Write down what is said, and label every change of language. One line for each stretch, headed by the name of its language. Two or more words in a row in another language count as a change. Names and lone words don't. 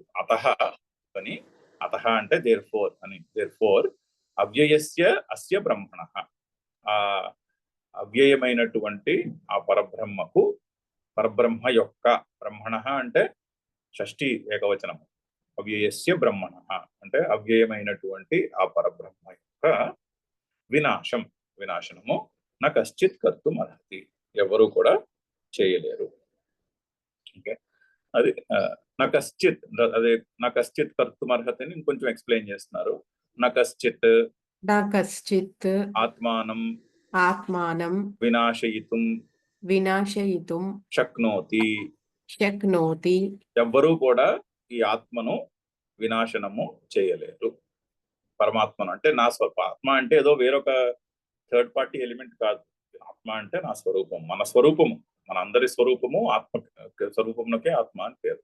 Telugu: అతః అని, అతః అంటే
English: there fore
Telugu: అని,
English: there fore
Sanskrit: अव्ययस्य अस्य ब्रह्मणः,
Telugu: ఆ అవ్యయమైనటువంటి ఆ పరబ్రహ్మకు, పరబ్రహ్మ యొక్క, బ్రహ్మణః అంటే షష్ఠి ఏకవచనము,
Sanskrit: अव्ययस्य ब्रह्मणः
Telugu: అంటే అవ్యయమైనటువంటి ఆ పరబ్రహ్మ యొక్క వినాశనము
Sanskrit: न कश्चित् कर्तुं अर्हति,
Telugu: ఎవరు కూడా చేయలేరు. ఓకే, అది
Sanskrit: न कश्चित्,
Telugu: అదే
Sanskrit: न कश्चित् कर्तुमर्हति
Telugu: అని ఇంకొంచెం ఎక్స్ప్లెయిన్ చేస్తున్నారు.
Sanskrit: न कश्चित् न कश्चित् ఆత్మానం आत्मानं వినాశయితుం विनाशयितुं శక్నోతి. शक्नोति.
Telugu: ఎవ్వరూ కూడా ఈ ఆత్మను వినాశనము చేయలేరు. పరమాత్మను అంటే నా ఆత్మ అంటే ఏదో వేరొక
English: third party element
Telugu: కాదు. ఆత్మ అంటే నా స్వరూపం, మన స్వరూపము, మన అందరి స్వరూపము ఆత్మ స్వరూపమునకే ఆత్మ అని పేరు.